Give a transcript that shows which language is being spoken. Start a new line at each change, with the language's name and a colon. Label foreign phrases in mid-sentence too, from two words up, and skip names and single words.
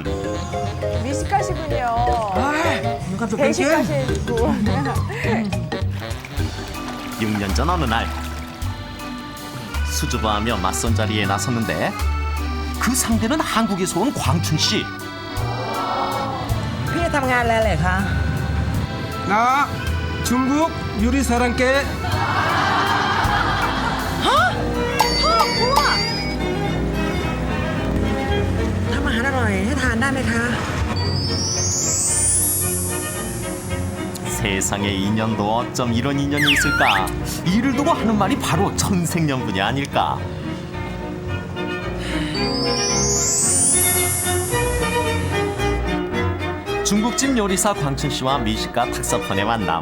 Korean: 미식가시군요. 누가 또 배식가시고. 6년 전 어느 날 수줍어하며 맞선 자리에 나섰는데 그 상대는 한국에서 온 광춘 씨.
Thai: พี่ทำงานอะไรเลยคะ
Korean: 나 중국 요리사랑께
Thai: ทำอาหารอร่อยให้ทานได้ไหมคะ
Korean: 세상에 인연도 어쩜 이런 인연이 있을까. 이를 두고 하는 말이 바로 천생연분이 아닐까. 중국집 요리사 광춘 씨와 미식가 탁사폰의 만남.